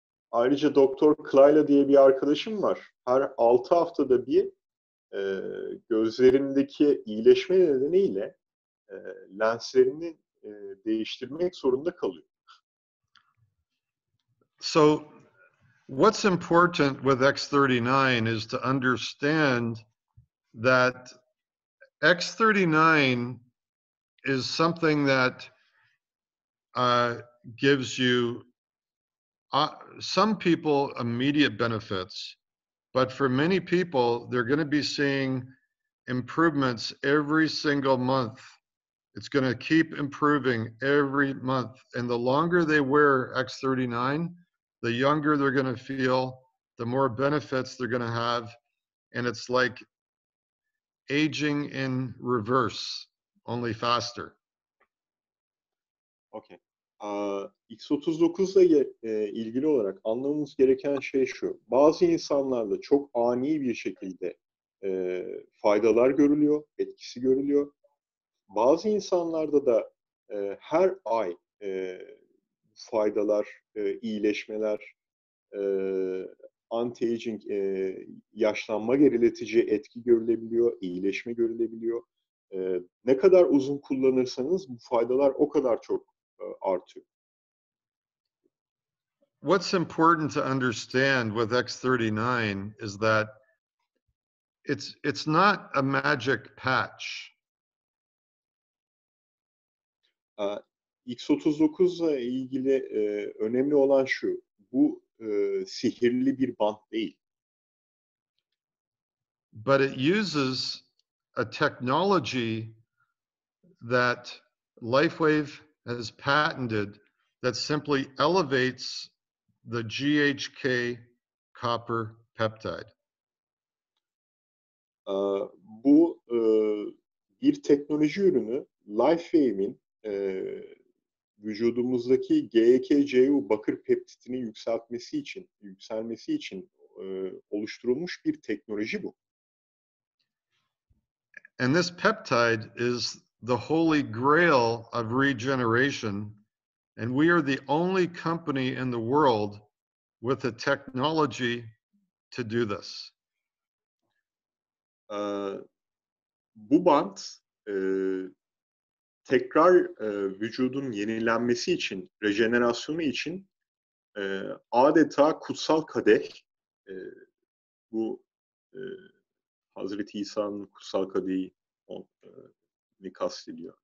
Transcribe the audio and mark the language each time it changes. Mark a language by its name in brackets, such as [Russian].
[Turkish] Ayrıca Doktor Klayla diye bir arkadaşım var. Her 6 haftada bir gözlerindeki iyileşme nedeniyle lenslerini değiştirmek zorunda kalıyor. [English] So what's important with X39 is to understand that X39 is something that gives you some people immediate benefits, but for many people, they're going to be seeing improvements every single month. It's going to keep improving every month. And the longer they wear X39, the younger they're going to feel, the more benefits they're going to have. And it's like aging in reverse, only faster. Okay. [Turkish] X39 ile ilgili olarak anlamamız gereken şey şu. Bazı insanlarda çok ani bir şekilde faydalar görülüyor, etkisi görülüyor. Bazı insanlarda da her ay faydalar, iyileşmeler, anti-aging, yaşlanma geriletici etki görülebiliyor, iyileşme görülebiliyor. Ne kadar uzun kullanırsanız bu faydalar o kadar çok artıyor. [English] What's important to understand with X39 is that it's not a magic patch. [Turkish] X39 ile ilgili önemli olan şu, bu sihirli bir bant değil. [English] But it uses a technology that Lifewave has patented that simply elevates the GHK copper peptide. [Turkish] Bu bir teknoloji ürünü, Lifewave'in vücudumuzdaki GHK-Cu bakır peptidini yükselmesi için oluşturulmuş bir teknoloji bu. [English] And this peptide is the holy grail of regeneration, and we are the only company in the world with the technology to do this. [Turkish] Bu bant tekrar vücudun yenilenmesi için, rejenerasyonu için adeta kutsal kadeh, bu Hazreti İsa'nın kutsal kadehi kastediyor.